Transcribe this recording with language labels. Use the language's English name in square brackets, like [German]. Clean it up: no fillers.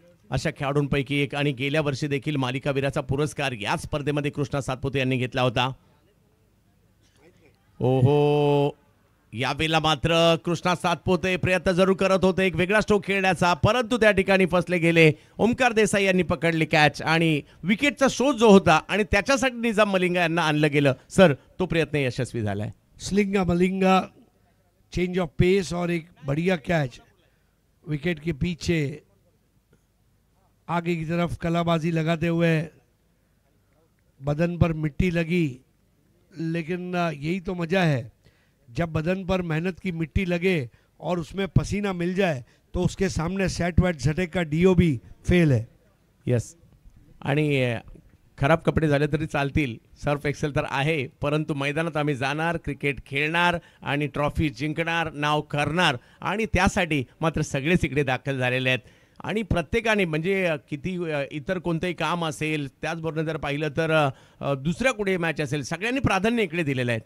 [Marathi] अशा खेळाडूंपैकी एक, आणि गेल्या वर्षी देखील मालिकावीराचा पुरस्कार या स्पर्धेमध्ये कृष्णा सातपुते यांनी घेतला होता. ओहो, यावेळेला मात्र कृष्णा सातपुते प्रयत्न जरूर करत होते एक वेगळा स्ट्रोक खेळण्याचा, परंतु त्या ठिकाणी फसले गेले. ओमकार देसाई यांनी पकडली कॅच आणि विकेटचा शोध जो होता आणि त्याच्यासाठी निजाम मलिंगा यांना आणलं गेलं. सर, तो प्रयत्न यशस्वी झालाय. [Hindi] स्लिंगा मलिंगा, चेंज ऑफ पेस और एक बढ़िया कैच विकेट के पीछे आगे की तरफ कलाबाजी लगाते हुए. बदन पर मिट्टी लगी, लेकिन यही तो मज़ा है जब बदन पर मेहनत की मिट्टी लगे और उसमें पसीना मिल जाए तो उसके सामने सेट वेट झटक का डीओ भी फेल है. [Marathi] यस, आणि खराब कपडे झाले तरी चालतील, सर्फ एक्सेल तर आहे, परंतु मैदानात आम्ही जाणार, क्रिकेट खेळणार आणि ट्रॉफी जिंकणार, नाव करणार आणि त्यासाठी मात्र सगळेच इकडे दाखल झालेले आहेत. आणि प्रत्येकाने म्हणजे किती इतर कोणतंही काम असेल, त्याचबरोबर जर पाहिलं तर दुसऱ्या कुठे मॅच असेल, सगळ्यांनी प्राधान्य इकडे दिलेलं आहे.